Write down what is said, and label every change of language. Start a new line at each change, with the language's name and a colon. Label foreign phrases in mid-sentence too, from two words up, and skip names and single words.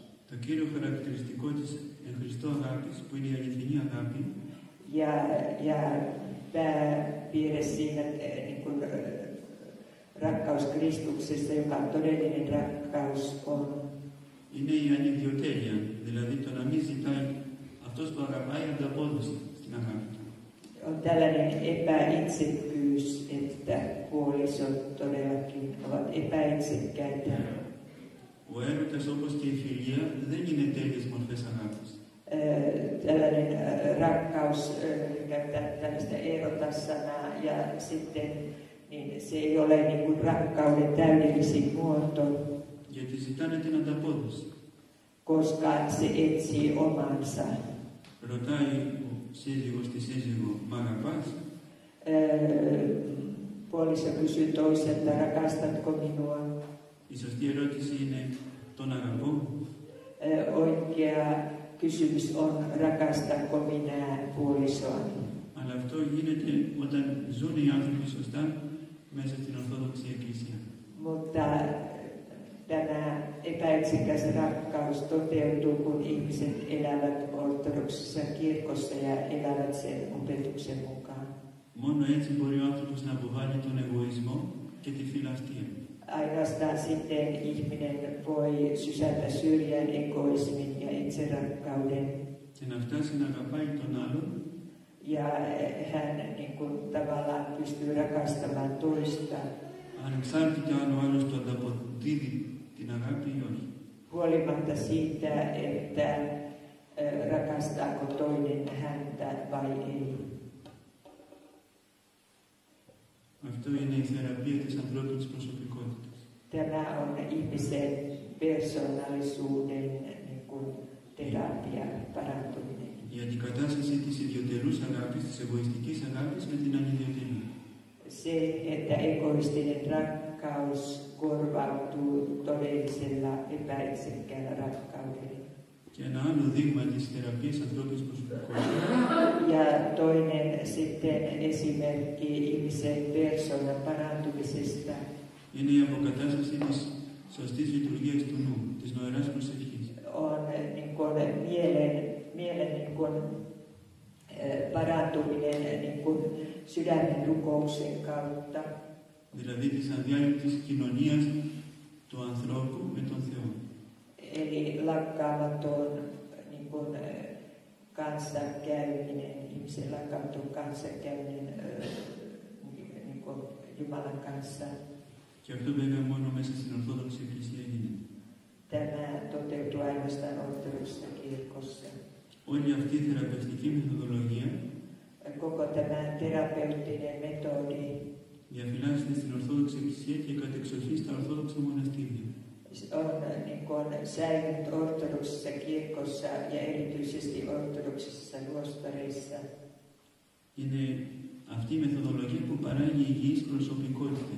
Greek: Το κύριο χαρακτηριστικό της εν Χριστώ αγάπης, που είναι η αληθινή αγάπη,
Finnish: ja pääpiirre siinä niin kuin, rakkaus Kristuksessa, joka todellinen rakkaus on.
Greek: είναι η ανιδιοτέλεια, δηλαδή το να μην ζητάει αυτός που αγαπάει ανταπόδοση στην αγάπη του.
Finnish: On tällainen epäitsekkyys, että puolisot todellakin ovat epäitsekkäitä.
Greek: Ο έρωτας όπως και η φιλία δεν είναι τέλειες μορφές αγάπης.
Finnish: Tällainen rakkaus, käyttää tällaista erotassanaa ja sitten niin se ei ole niin kuin rakkauden täydellisin muoto,
Greek: Γιατί ζητάνε την ανταπόδοση.
Finnish: koska se etsii omansa.
Greek: Ρωτάει ο σύζυγος τη σύζυγο, μ' αγαπάς?
Finnish: Puoliso kysyy toiselta, rakastatko minua?
Greek: Η σωστή ερώτηση είναι, τον αγαπώ?
Finnish: Oikea kysymys on, rakastanko minä puolisoani?
Greek: Αλλά αυτό γίνεται όταν ζουν οι άνθρωποι σωστά μέσα στην Ορθόδοξη Εκκλησία.
Finnish: Mutta tämä epäitsekäs rakkaus toteutuu, kun ihmiset elävät ortodoksissa kirkossa ja elävät sen opetuksen mukaan.
Greek: Μόνο έτσι μπορεί ο άνθρωπος να αποβάλει τον εγωισμό και τη φιλαυτία.
Finnish: Ainoastaan sitten ihminen voi sysätä syrjään egoismin ja itserakkauden.
Greek: Και να φτάσει να αγαπάει τον άλλον.
Finnish: Ja hän niin kuin, tavallaan pystyy rakastamaan toista.
Greek: Ανεξάρτητα αν ο άλλος του ανταποδίδει την αγάπη ή όχι.
Finnish: Huolimatta siitä, että rakastaako toinen häntä vai ei.
Greek: Αυτό είναι η θεραπεία της ανθρώπινης προσωπικότητας.
Finnish: Tämä on ihmisen persoonallisuuden niin kuin, terapia, parantuminen.
Greek: Η αντικατάσταση της ιδιωτελούς αγάπης, της εγωιστικής αγάπης με την ανιδιοτελή.
Finnish: Se, että egoistinen rakkaus korvautuu todellisella epäitsekkäällä rakkaudella.
Greek: Και ένα άλλο δείγμα της θεραπείας ανθρώπινης προσωπικότητας.
Finnish: Ja toinen sitten esimerkki ihmisen persoonan parantumisesta
Greek: Είναι η αποκατάσταση της σωστής λειτουργίας του νου, της νοεράς προσευχής.
Finnish: on niin kuin, mielen niin kuin, parantuminen niin kuin, sydämen rukouksen kautta.
Greek: Δηλαδή της αδιάλειπτης κοινωνίας του ανθρώπου με τον Θεό.
Finnish: Eli lakkaamaton niin kuin, kanssakäyminen, ihmisen lakkaamaton kanssakäyminen niin kuin, Jumalan kanssa.
Greek: Και αυτό βέβαια μόνο μέσα στην Ορθόδοξη Εκκλησία γίνεται.
Finnish: Tämä toteutuu ainoastaan ortodoksissa kirkossa.
Greek: Όλη αυτή η θεραπευτική μεθοδολογία
Finnish: Koko tämä terapeuttinen metodi
Greek: διαφυλάσσεται στην Ορθόδοξη Εκκλησία και κατεξοχή στα Ορθόδοξα μοναστήρια.
Finnish: on niin kuin, säilynyt ortodoksissa kirkossa ja erityisesti ortodoksissa luostareissa.
Greek: Είναι αυτή η μεθοδολογία που παράγει υγιείς προσωπικότητες.